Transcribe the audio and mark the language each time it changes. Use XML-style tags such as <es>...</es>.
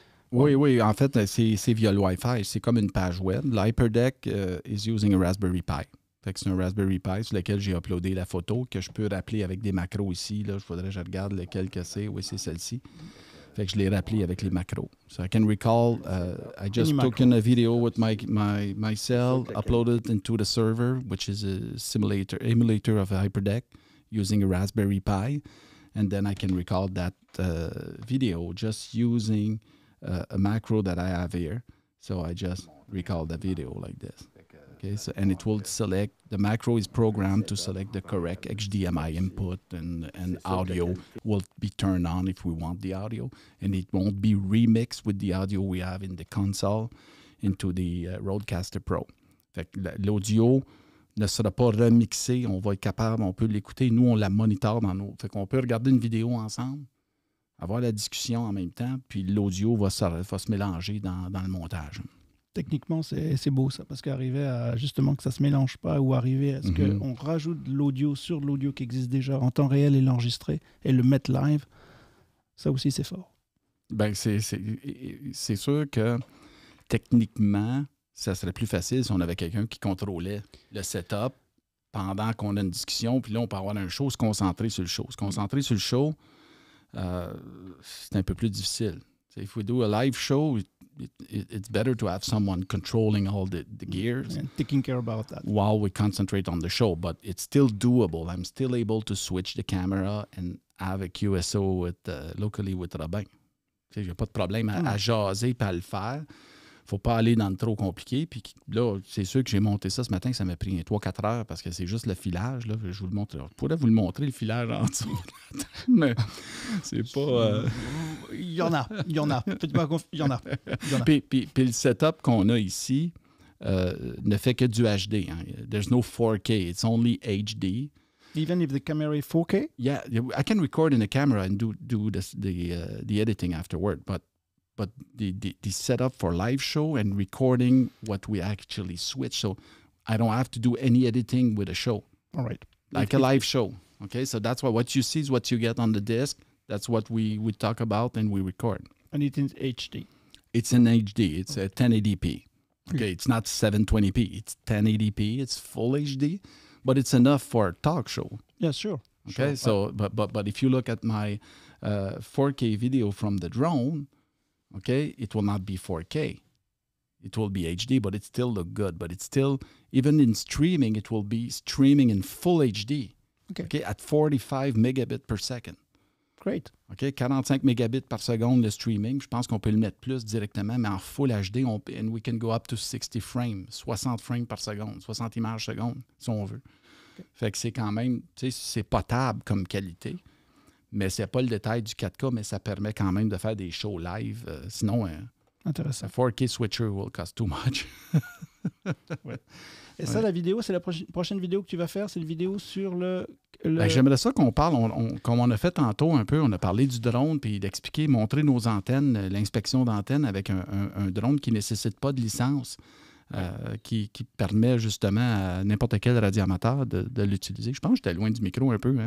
<fr>Oui, en fait, c'est via le Wi-Fi. C'est comme une page web. L'HyperDeck</fr> <en>is using a Raspberry Pi.</en> <fr>Fait que c'est un Raspberry Pi sur lequel j'ai uploadé la photo que je peux rappeler avec des macros ici. Là. Je regarde lequel que c'est. Oui, c'est celle-ci. Fait que je l'ai rappelé avec les macros.</fr> <en>So I can recall, I just took in a video with my cell, uploaded into the server, which is a emulator of a HyperDeck using a Raspberry Pi. And then I can recall that video just using a macro that I have here. So I just recall the video like this. Okay, so, and it will select, the macro is programmed to select the correct HDMI input and audio will be turned on if we want the audio. And it won't be remixed with the audio we have in the console into the Rodecaster Pro.</en> <fr>Fait que l'audio ne sera pas remixé, on va être capable, on peut l'écouter. Nous, on la monitore dans nos... Fait qu'on peut regarder une vidéo ensemble, avoir la discussion en même temps, puis l'audio va se mélanger dans le montage. Techniquement, c'est beau ça, parce qu'arriver à justement que ça ne se mélange pas ou arriver à ce qu'on rajoute de l'audio sur de l'audio qui existe déjà en temps réel et l'enregistrer et le mettre live, ça aussi c'est fort. Ben c'est sûr que techniquement, ça serait plus facile si on avait quelqu'un qui contrôlait le setup pendant qu'on a une discussion, puis là on peut avoir un show, se concentrer sur le show. Se concentrer sur le show, c'est un peu plus difficile.</fr> <en>If we do a live show, it's better to have someone controlling all the gears and taking care about that while we concentrate on the show. But it's still doable. I'm still able to switch the camera and have a QSO locally with Robin.</en> <fr>J'ai pas de problème à jaser et à le faire. faut pas aller dans le trop compliqué. Puis là, c'est sûr que j'ai monté ça ce matin, ça m'a pris 3-4 heures parce que c'est juste le filage. Là, je vous le montre. Je pourrais vous le montrer, le filage en dessous. Mais c'est pas... Il y en a. Faites pas confiance. Il y en a. Puis le setup qu'on a ici ne fait que du HD.</fr> <en>Hein. There's no 4K. It's only HD. Even if the camera is 4K? Yeah, I can record in the camera and do the editing afterward, but the setup for live show and recording what we actually switch, so I don't have to do any editing with a show. All right. Like a live show. Okay, so that's what you see is what you get on the disc. That's what we talk about and we record. And it's in HD. It's in HD. It's a 1080p. Okay, it's not 720p. It's 1080p. It's full HD. But it's enough for a talk show. Yeah, sure. Okay, so but if you look at my 4K video from the drone, okay, it will not be 4K. It will be HD, but it still look good. But it's still, even in streaming, it will be streaming in full HD. Okay, at 45 megabits per second. Great.</en> <fr>OK, 45 mégabits par seconde le streaming. Je pense qu'on peut le mettre plus directement, mais en full HD,</fr> <en>and we can go up to 60 frames,</en> <fr>60 frames par seconde, 60 images seconde, si on veut. Okay. Fait que c'est quand même, tu sais, c'est potable comme qualité, mais c'est pas le détail du 4K, mais ça permet quand même de faire des shows live. Sinon, intéressant.</fr> <en>Un 4K switcher will cost too much.</en> <fr>Ouais. Et ça, la vidéo, c'est la prochaine vidéo que tu vas faire? C'est une vidéo sur le... Ben, j'aimerais ça qu'on parle, comme on a fait tantôt un peu, on a parlé du drone, puis d'expliquer, montrer nos antennes, l'inspection d'antennes avec un drone qui ne nécessite pas de licence, qui permet justement à n'importe quel radioamateur de l'utiliser. Je pense que j'étais loin du micro un peu.</fr>